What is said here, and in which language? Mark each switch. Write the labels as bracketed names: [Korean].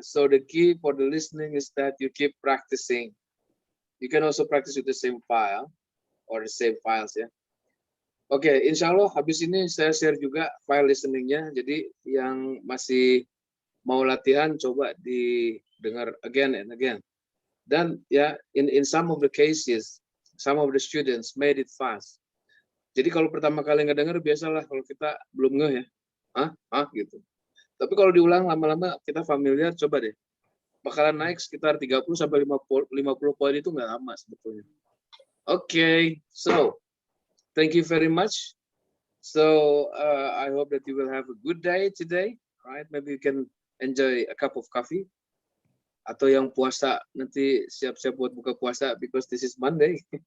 [English] So the key for the listening is that you keep practicing. You can also practice with the same file or the same files ya. [Indonesian] Oke, insya Allah habis ini saya share juga file listeningnya. Jadi yang masih mau latihan coba didengar [English] again and again. Dan ya, in some of the cases, some of the students made it fast. [Indonesian] Jadi kalau pertama kali ngedenger biasalah kalau kita belum ngeh ya, gitu. Tapi kalau diulang lama-lama kita familiar, coba deh. Bakalan naik sekitar 30 sampai 50 poin itu nggak lama sebetulnya. [English] Okay, so thank you very much. So I hope that you will have a good day today, right? Maybe you can enjoy a cup of coffee. [Indonesian] Atau yang puasa nanti siap-siap buat buka puasa [English] because this is Monday.